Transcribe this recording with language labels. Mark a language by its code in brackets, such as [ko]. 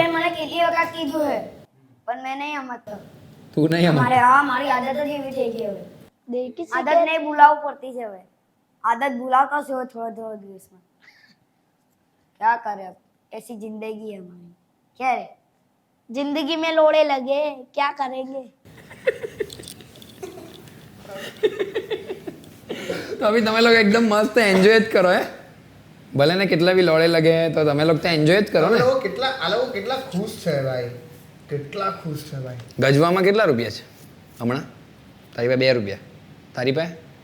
[gu] બેન મને કેટલી વખત કીધું હે પણ મેં નહીં સમજતો તું નહીં આમાં મારે હા મારી આદત જ એવી થઈ ગઈ હવે દેખી આદત નહીં ભૂલાવવું પડતી છે હવે આદત ભૂલાવતા છે હવે થોડા દિવસમાં [hi] क्या करे अब ऐसी जिंदगी है हमारी क्या रे जिंदगी में लोड़े लगे क्या करेंगे [gu] તો અભી તમે લોકો એકદમ મસ્ત એન્જોય જ કરો હે ભલે ને કેટલા બી લોડે લગે તો તમે લોકો તો એન્જોય જ કરો આ ને લોકો કેટલા ખુશ છે ભાઈ કેટલા ખુશ છે ભાઈ ગજવામાં કેટલા રૂપિયા છે હમણાં તારી પાસે 2 રૂપિયા. તારી પાસે